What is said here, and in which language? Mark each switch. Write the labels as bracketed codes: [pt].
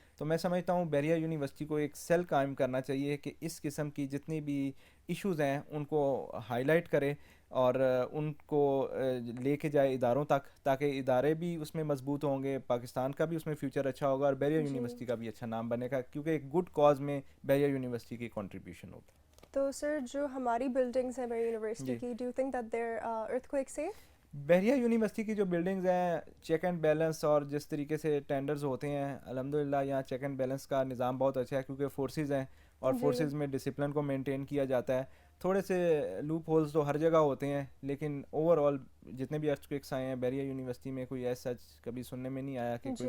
[ur] تو میں سمجھتا ہوں بحریہ یونیورسٹی کو ایک سیل قائم کرنا چاہیے کہ اس قسم کی جتنی بھی ایشوز ہیں ان کو ہائی لائٹ کرے اور ان کو لے کے جائے اداروں تک, تاکہ ادارے بھی اس میں مضبوط ہوں گے, پاکستان کا بھی اس میں فیوچر اچھا ہوگا اور بحریہ جی یونیورسٹی کا بھی اچھا نام بنے گا, کیونکہ ایک گڈ کاز میں بحریہ یونیورسٹی کی کنٹریبیوشن ہوگی. تو سر جو ہماری بلڈنگس ہیں بحریہ یونیورسٹی جی, [en] کی, do you think that they're earthquake safe? [ur] بحریہ یونیورسٹی کی جو بلڈنگز ہیں چیک اینڈ بیلنس اور جس طریقے سے ٹینڈرز ہوتے ہیں, الحمدللہ یہاں چیک اینڈ بیلنس کا نظام بہت اچھا ہے, کیونکہ فورسز ہیں اور جی فورسز میں ڈسپلن کو مینٹین کیا جاتا ہے. تھوڑے سے لوپ ہولز تو ہر جگہ ہوتے ہیں, لیکن اوور آل جتنے بھی ارتھکویکس آئے ہیں بحریہ یونیورسٹی میں کوئی ایسا کبھی سننے میں نہیں آیا کہ کوئی